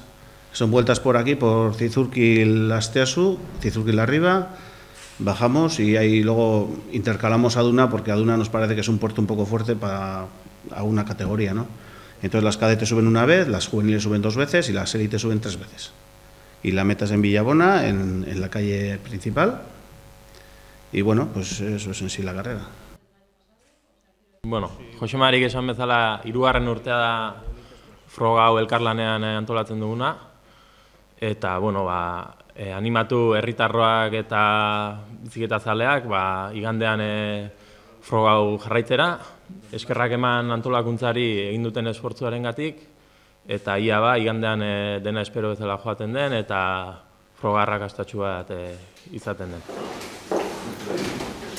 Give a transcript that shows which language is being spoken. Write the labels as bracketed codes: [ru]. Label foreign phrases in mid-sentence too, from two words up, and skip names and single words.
[es] Son vueltas por aquí, por Cizurkil Asteasu, Cizurkil arriba, bajamos y ahí luego intercalamos Aduna porque Aduna nos parece que es un puerto un poco fuerte para una categoría, ¿no? Entonces las cadetes suben una vez, las juveniles suben 2 veces y las élites suben 3 veces. Y la meta es en Villabona, en la calle principal, y bueno, pues eso es en sí la carrera. [eu] Bueno, Jose Marik esan bezala, 3. urtea da froga hau elkarlanean antolatzen duguna, eta bueno, animatu herritarroak eta bizikleta zaleak igandean froga hau jarraitzera, eskerrak eman antolakuntzari egin duten esfortzuarengatik, eta ia igandean dena espero bezala joaten den eta froga arrakastatsu bat izaten den.